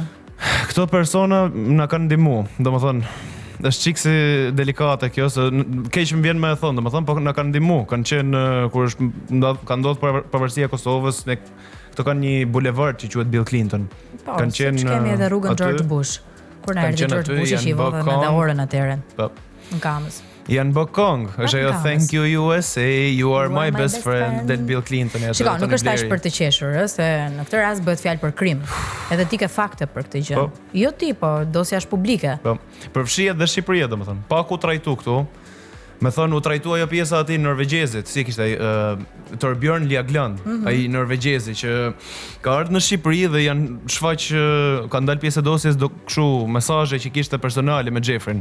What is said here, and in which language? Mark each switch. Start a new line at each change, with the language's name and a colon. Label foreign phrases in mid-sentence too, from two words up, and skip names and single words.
Albanian: Këto persona na kanë ndihmuar, domethënë është çik si delikate kjo, se keq më vjen me e thonë, domethënë, po na kanë ndihmuar, kanë qenë kur ka ndodhur pavarësia e Kosovës, ne këto kanë një bulevard që quhet Bill Clinton. Po, kanë qenë kemi edhe rrugën George Bush. Kur na erdhi George Bush i vodhën me daorën atëherë. Po. Në Kamës. Janë Bokong, është ajo
English: thank you USA, you are my best friend,
Albanian: del Bill Clinton. Shiko, nuk është as për të qeshur, se në këtë rast bëhet fjalë për krim. Edhe ti ke fakte për këtë gjë. Jo ti, po dosja është publike. Po. Përfshihet dhe Shqipëria, domethënë. Pa ku trajtu këtu. Me thonë, u trajtua ajo pjesa ati norvegjezit, si kishte ai Torbjørn Jagland, ai norvegjezi që ka ardhur në Shqipëri dhe janë shfaq ka dalë pjesë dosjes do kështu mesazhe që kishte personale me Xhefrin.